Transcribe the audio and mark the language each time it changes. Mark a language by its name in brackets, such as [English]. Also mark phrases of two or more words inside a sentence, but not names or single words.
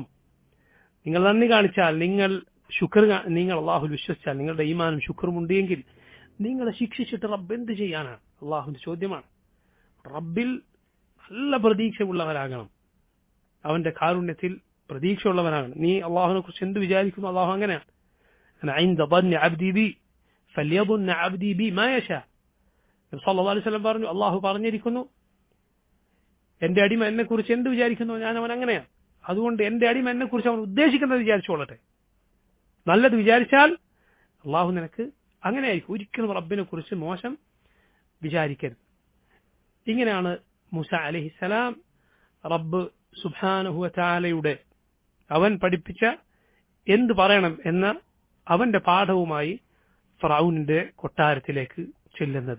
[Malayalam] നിങ്ങൾ നന്ദി കാണിച്ചാൽ, നിങ്ങൾ അള്ളാഹുൽ വിശ്വസിച്ചാൽ, നിങ്ങളുടെ ഈമാനും ശുക്റും ഉണ്ടെങ്കിൽ നിങ്ങളെ ശിക്ഷിച്ചിട്ട് റബ്ബ് എന്ത് ചെയ്യാനാണ്? അള്ളാഹുവിന്റെ ചോദ്യമാണ്. റബ്ബിൽ നല്ല പ്രതീക്ഷയുള്ളവരാകണം. അവന്റെ കാരുണ്യത്തിൽ പ്രതീക്ഷയുള്ളവരാകണം. നീ അള്ളാഹുവിനെ കുറിച്ച് എന്ത് വിചാരിക്കുന്നു? അള്ളാഹു അങ്ങനെയാണ്. [Arabic] ഇൻദ ظن عبدي بي فليظن عبدي بي ما يشاء. [Malayalam] നബി [Arabic] صلى الله عليه وسلم [Malayalam] പറഞ്ഞു, അള്ളാഹു പറഞ്ഞിരിക്കുന്നു, എന്റെ അടിമ എന്നെ കുറിച്ച് എന്ത് വിചാരിക്കുന്നു ഞാൻ അവൻ അങ്ങനെയാണ്. അതുകൊണ്ട് എന്റെ അടിമ എന്നെ കുറിച്ച് അവൻ ഉദ്ദേശിക്കുന്നത് വിചാരിച്ചോളട്ടെ. നല്ലത് വിചാരിച്ചാൽ അള്ളാഹു നിനക്ക് അങ്ങനെയായിരിക്കും. ഒരിക്കലും റബ്ബിനെ കുറിച്ച് മോശം വിചാരിക്കരുത്. ഇങ്ങനെയാണ് മൂസ അലൈഹിസ്സലാം റബ്ബ് [Arabic] سبحانه و تعالى [Malayalam] അവൻ പഠിപ്പിച്ച എന്ത് പറയണം എന്ന അവന്റെ പാഠവുമായി ഫറഔനിന്റെ കൊട്ടാരത്തിലേക്ക് ചെല്ലുന്നത്.